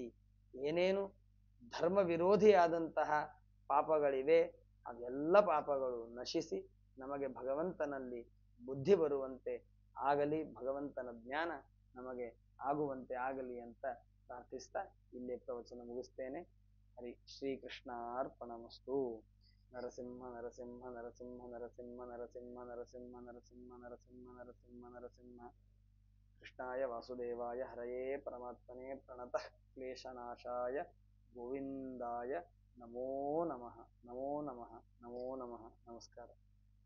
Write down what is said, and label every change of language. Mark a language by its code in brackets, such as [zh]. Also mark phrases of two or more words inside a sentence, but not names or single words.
[kn] ಏನೇನು ಧರ್ಮ ವಿರೋಧಿಯಾದಂತಹ ಪಾಪಗಳಿವೆ ಅವೆಲ್ಲ ಪಾಪಗಳು ನಶಿಸಿ ನಮಗೆ ಭಗವಂತನಲ್ಲಿ ಬುದ್ಧಿ ಬರುವಂತೆ ಆಗಲಿ, ಭಗವಂತನ ಜ್ಞಾನ ನಮಗೆ ಆಗುವಂತೆ ಆಗಲಿ ಅಂತ ಪ್ರಾರ್ಥಿಸ್ತಾ ಇಲ್ಲೇ ಪ್ರವಚನ ಮುಗಿಸ್ತೇನೆ. [sa] ಹರಿ ಶ್ರೀಕೃಷ್ಣಾರ್ಪಣಮಸ್ತು. ನರಸಿಂಹ ನರಸಿಂಹ ನರಸಿಂಹ ನರಸಿಂಹ ನರಸಿಂಹ ನರಸಿಂಹ ನರಸಿಂಹ ನರಸಿಂಹ ನರಸಿಂಹ ನರಸಿಂಹ. ಕೃಷ್ಣಾಯ ವಾಸುದೇವಾಯ ಹರಯೇ ಪರಮಾತ್ಮನೇ ಪ್ರಣತಃ ಕ್ಲೇಶನಾಶಾಯ ಗೋವಿಂದಾಯ ನಮೋ ನಮಃ. ನಮೋ ನಮಃ. ನಮೋ ನಮಃ. [kn] ನಮಸ್ಕಾರ.